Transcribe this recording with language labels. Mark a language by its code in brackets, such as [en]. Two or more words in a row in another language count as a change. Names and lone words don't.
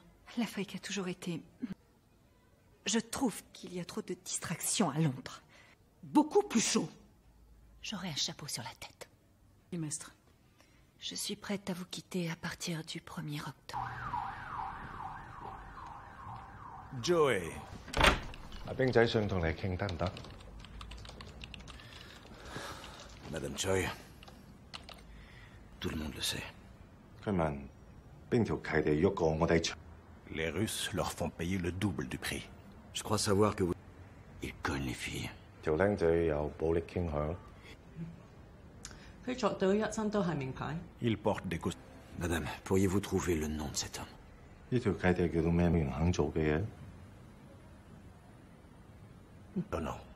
[fr] L'Afrique a toujours été... Je trouve qu'il y a trop de distractions à Londres. Beaucoup plus chaud. J'aurai un chapeau sur la tête. Trimestre. Je suis prête à vous quitter à partir du 1er octobre. Joey. [yue] 阿兵仔想同你傾得唔得 [fr] Madame Choi, tout le monde le sait. [yue] 佢問邊條契地喐過我哋場 [fr] Les Russes leur font payer le double du prix. Je crois savoir que vous... Ils cognent les filles. [yue] 條僆仔有暴力傾向。佢着到一身都係名牌。 [fr] Ils portent des costumes. Madame, pourriez-vous trouver le nom de cet homme? [yue] 呢條契地叫到咩名肯做嘅嘢？ [fr] Non, non.